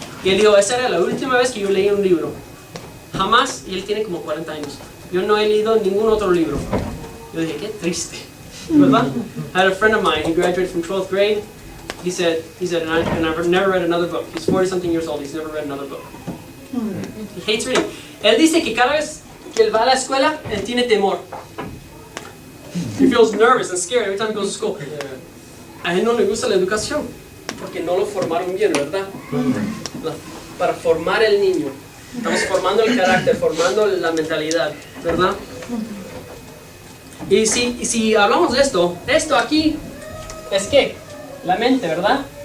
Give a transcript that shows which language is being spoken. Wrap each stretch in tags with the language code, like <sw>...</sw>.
<es>Y él dijo, esa era la última vez que yo leí un libro. Jamás, y él tiene como 40 años. Yo no he leído ningún otro libro. Yo dije, qué triste, ¿verdad?</es> <en>I had a friend of mine, he graduated from 12th grade. He said, and I've never read another book. He's 40-something years old, he's never read another book. He hates reading.</en> <es>Él dice que cada vez que él va a la escuela, él tiene temor.</es> <en>He feels nervous and scared every time he goes to school.</en> <es>A él no le gusta la educación, porque no lo formaron bien, ¿verdad? Para formar el niño. Estamos formando el carácter, formando la mentalidad, ¿verdad? Y si hablamos de esto aquí es ¿qué? La mente, ¿verdad?</es>